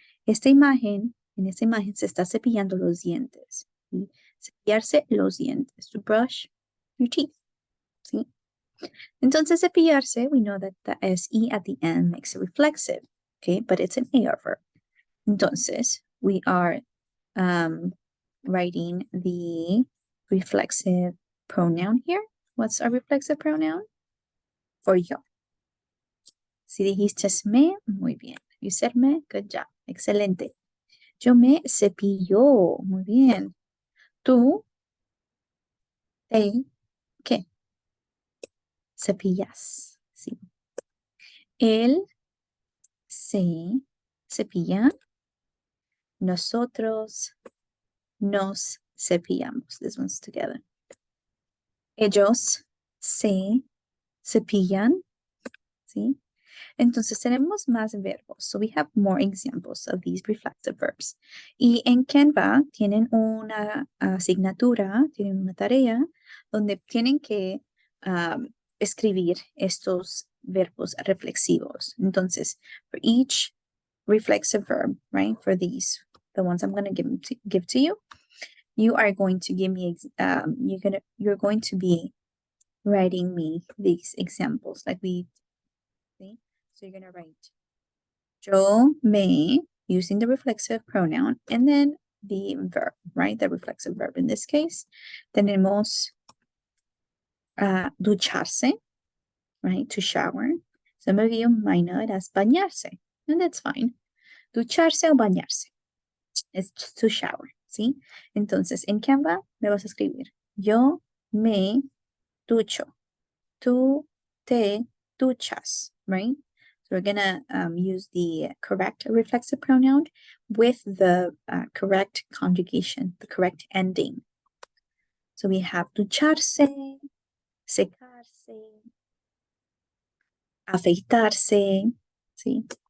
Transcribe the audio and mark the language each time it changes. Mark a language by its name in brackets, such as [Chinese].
[Spanish] En esta imagen se está cepillando los dientes, ¿sí? Cepillarse los dientes. [English] To brush your teeth, ¿sí? Entonces, cepillarse, we know that the SE at the end makes it reflexive, okay? But it's an AR verb. Entonces, we are writing the reflexive pronoun here. What's our reflexive pronoun? For yo. [Spanish] Si dijiste me, muy bien. [English] You said me, good job. [Spanish] Excelente. Yo me cepillo, muy bien. Tú te, ¿qué? Cepillas, sí. Él se cepilla. Nosotros nos cepillamos. [English] This one's together. [Spanish] Ellos se cepillan, ¿sí? Entonces tenemos más verbos. [English] So we have more examples of these reflexive verbs. [Spanish] Y en Canva tienen una asignatura, tienen una tarea donde tienen que escribir estos verbos reflexivos. [English] Entonces, for each reflexive verb, right, for these, the ones I'm going to give to you, you are going to give me, you're going to be writing me these examples like we, see? So you're going to write yo me, using the reflexive pronoun, and then the verb, right? The reflexive verb. In this case, [Spanish] tenemos ducharse, [English] right? To shower. Some of you might know it as bañarse, and that's fine. [Spanish] Ducharse o bañarse. [English] It's just to shower, ¿sí? [Spanish] Entonces, en Canva me vas a escribir yo me ducho. Tú te duchas, right? [English] So we're gonna use the correct reflexive pronoun with the correct conjugation, the correct ending. So we have ducharse, secarse, afeitarse, ¿sí?